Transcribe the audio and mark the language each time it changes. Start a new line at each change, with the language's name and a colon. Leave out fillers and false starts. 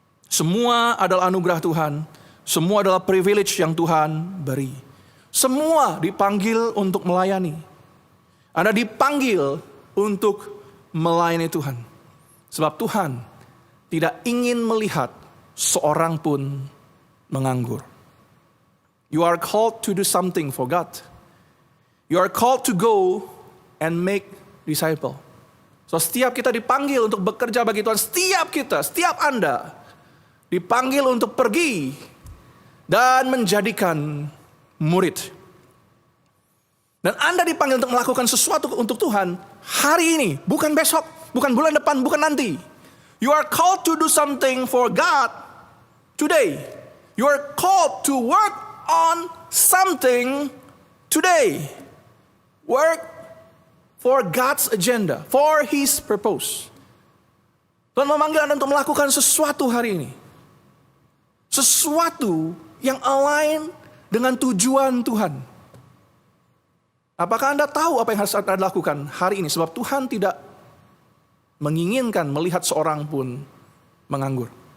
Indonesian: Semua adalah anugerah Tuhan. Semua adalah privilege yang Tuhan beri. Semua dipanggil untuk melayani. Anda dipanggil untuk melayani Tuhan. Sebab Tuhan tidak ingin melihat seorang pun menganggur.
English: You are called to do something for God. You are called to go and make disciple.
Indonesian: So setiap kita dipanggil untuk bekerja bagi Tuhan. Setiap Anda dipanggil untuk pergi dan menjadikan murid. Dan Anda dipanggil untuk melakukan sesuatu untuk Tuhan hari ini, bukan besok, bukan bulan depan, bukan nanti.
English: You are called to do something for God today. You are called to work on something today. Work for God's agenda, for His purpose.
Indonesian: Tuhan memanggil Anda untuk melakukan sesuatu hari ini. Sesuatu yang align dengan tujuan Tuhan. Apakah Anda tahu apa yang harus Anda lakukan hari ini? Sebab Tuhan tidak menginginkan melihat seorang pun menganggur.